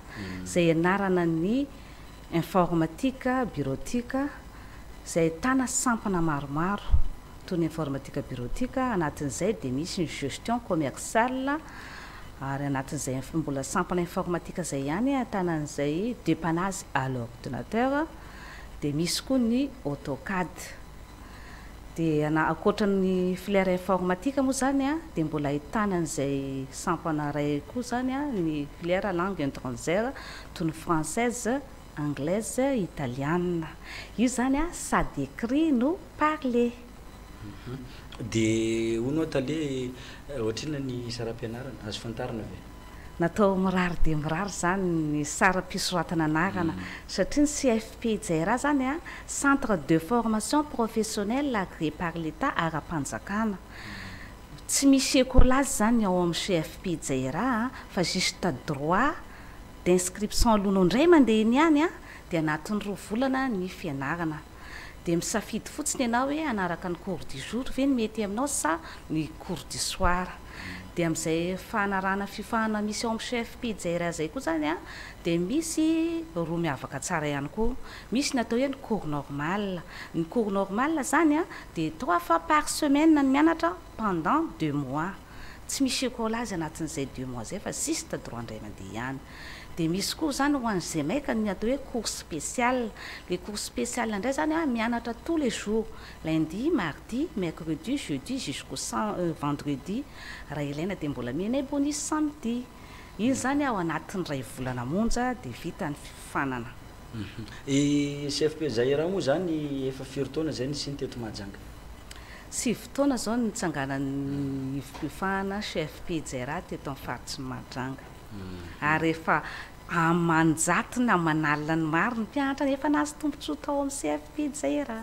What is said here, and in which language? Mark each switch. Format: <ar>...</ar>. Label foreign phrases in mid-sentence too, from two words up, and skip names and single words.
<mg>zay anarana ny informatika bureautika zay ahitana sampana maromaro toy ny informatika bureautika anatin'izay dia misy ny</mg> <fr>gestion commerciale</fr> <mg>ary anatin'izay mbola sampana informatika zay ihany ahitana an'izay</mg> <fr>dépannage à l'ordinateur</fr> <mg>dia misy koa ny AutoCAD dia ankoatran'ny filière informatika moa zany dia mbola ahitana an'izay sampana ray koa zany ny</mg> <fr>filière langue étrangère</fr> <mg>toy ny</mg> <fr>française anglaise italienne</fr> <mg>io zany sady écrit no parler dia hono atale ohatrina ny saram-pianarana azo fantarina ve natao mirary dia mirary zany ny saram-pisoratana anarana satria ny CFP jaira zany</mg> <fr>centre de formation professionnelle agréé par l'état</fr> <mg>ara-panjakana tsy misy écolazy zany ao amin'ny CFP jaira fa juste</mg> <fr>droit d'inscription</fr> <mg>aloha indray mandeha iny ihany dia anatin'ny 2 volana ny fianarana dia misafidy fotsiny ianao hoe anaraka ny</mg> <fr>cours du jour</fr> <mg>ve ny mety aminao sa ny</mg> <fr>cours du soir</fr> <mg>dia amin'izay fanarana fifahana misy ao amin'ny CFP jaira zay koa zany dia misy roa miavaka tsara ihany koa misy natao hoe ny cours normal zany dia 3</mg> <fr>fois par semaine</fr> <mg>ny mianatra</mg> <fr>pendant 2 mois</fr> <mg>tsy misy écolazy anatin'izay 2 mois zay fa siste droit indray mandeha ihany dia misy koa zany ho an'izay maika ny atao hoe</mg> <fr>cours spécial le cours spécial</fr> <mg>indray zany mianatra</mg> <fr>tous les jours lundi mardi mercredi jeudi jusqu'au vendredi</fr> <mg>raha ilaina dia mbola mianay bonus samedi iny zany ao anatin'ny ray volana monja dia vita ny fifanana CFP jaira moa zany efa 4 taona zay nisy ny teto Mahajanga 6 taona zao ny nitsanganany fifahana CFP jaira teto amin'ny faritsy Mahajanga ary efa amanjatiny amanalina ny maro ny mpianatra efa nahazo tombontsoa tao amin'ny CFP jaira</mg>